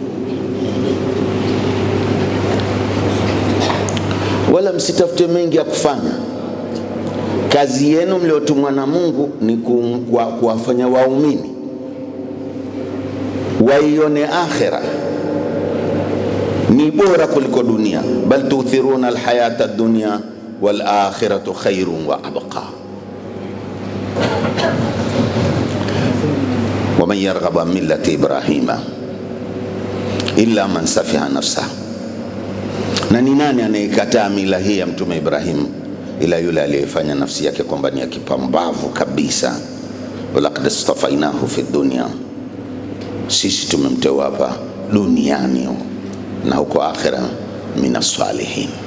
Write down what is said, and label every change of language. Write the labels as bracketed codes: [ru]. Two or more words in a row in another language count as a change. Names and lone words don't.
[sw] Wala msitafute mengi ya kufanya. Kazi yenu mliotumwa na Mungu ni kuwafanya waumini waione akhira ni bora kuliko dunia. [ar] بل تؤثرون الحياة الدنيا والآخرة خير وأبقى. ومن يرغب عن ملة إبراهيم إلا من سفه نفسه. [sw] Na ni nani anayekataa mila hii ya Mtume Ibrahim ila yule aliyefanya nafsi yake kwamba ni ya kipambavu kabisa. [ar] ولقد اصطفيناه في الدنيا, [sw] sisi tumemteua hapa duniani na huko akhira [ar] من الصالحين.